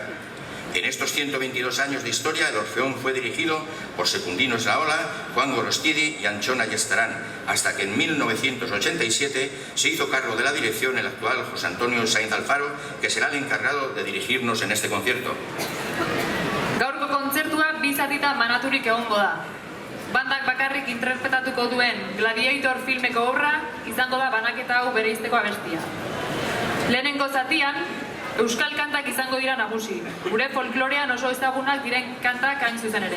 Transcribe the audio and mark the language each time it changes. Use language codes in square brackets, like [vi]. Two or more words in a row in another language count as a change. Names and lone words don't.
[es] En estos 122 años de historia, el Orfeón fue dirigido por Secundinos Naola, Juan Gorostidi y Antxon Aiestarán, hasta que en 1987 se hizo cargo de la dirección el actual José Antonio Sainz Alfaro, que será el encargado de dirigirnos en este concierto. [eu] Gaurko kontzertua bi zatitan banaturik egongo da. Bandak bakarrik interpretatuko duen Gladiator filmeko obra izango da banaketa hau bereizteko abestia. Lehenengo zatian, euskal kantak izango dira nagusi, gure folklorean oso ezagunak diren kantak hain zuzen ere.